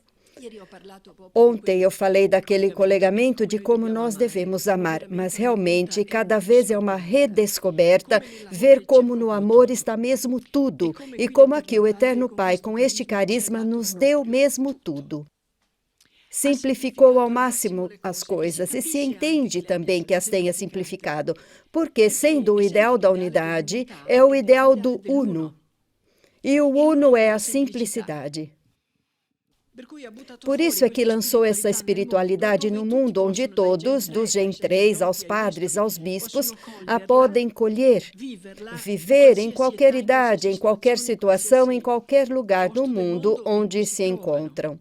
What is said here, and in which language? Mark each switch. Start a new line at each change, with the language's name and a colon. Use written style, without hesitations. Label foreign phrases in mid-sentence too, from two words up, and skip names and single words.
Portuguese: Ontem eu falei daquele colegamento de como nós devemos amar, mas realmente cada vez é uma redescoberta ver como no amor está mesmo tudo e como aqui o Eterno Pai, com este carisma, nos deu mesmo tudo. Simplificou ao máximo as coisas e se entende também que as tenha simplificado, porque sendo o ideal da unidade, é o ideal do uno. E o uno é a simplicidade. Por isso é que lançou essa espiritualidade no mundo onde todos, dos Gen 3 aos padres, aos bispos, a podem colher, viver em qualquer idade, em qualquer situação, em qualquer lugar do mundo onde se encontram.